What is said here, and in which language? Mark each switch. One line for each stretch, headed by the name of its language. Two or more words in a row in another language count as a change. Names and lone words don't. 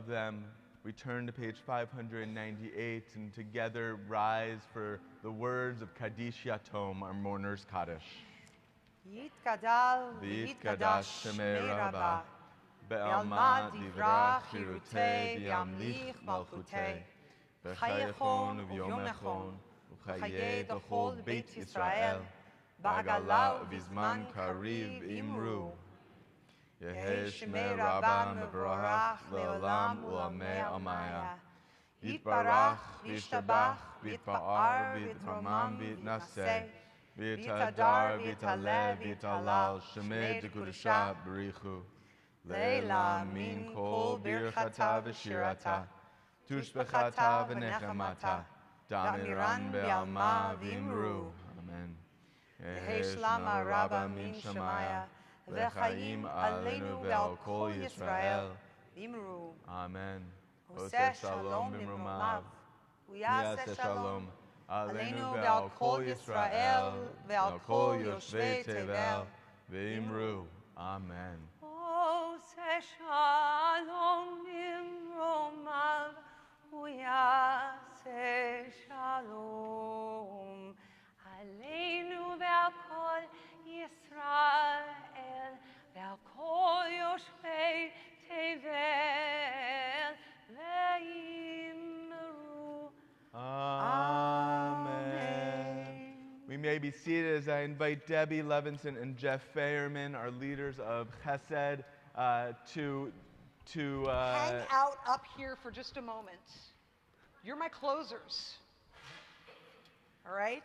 English: them, we turn to page 598 and together rise for the words of
Hebrew: Kaddish Yatom,
English: our mourner's Kaddish.
Aramaic: יתגדל ויתקדש שמה רבא, בעלמא די ברא כרעותה וימליך מלכותה, בחייכון וביומיכון, ובחיי בכל בית ישראל, בעגלא ובזמן קריב ואמרו. יהא שמה רבא מברך לעלם ולעלמי עלמיא. יתברך וישתבח ויתפאר ויתרומם ויתנשא, ויתהדר ויתעלה ויתהלל שמה דקדשא בריך הוא. לעלא מן כל ברכתא ושירתא, תשבחתא ונחמתא, דאמירן בעלמא ואמרו. אמן. יהא שלמא רבא מן שמיא,
Hebrew: וחיים עלינו ועל כל ישראל. Imru. Amen. עשה שלום במרומיו. ויעשה שלום. עלינו ועל כל ישראל. ועל כל יושבי תבל. ואמרו. אמן. עשה שלום במרומיו. ויעשה שלום. עלינו ועל כל ישראל. ועל כל יושבי תבל ואמרו. Amen.
English: We may be seated as I invite Debbie Levinson and Jeff Feyerman, our leaders of Chesed, to hang out up here for just a moment. You're my closers. All right?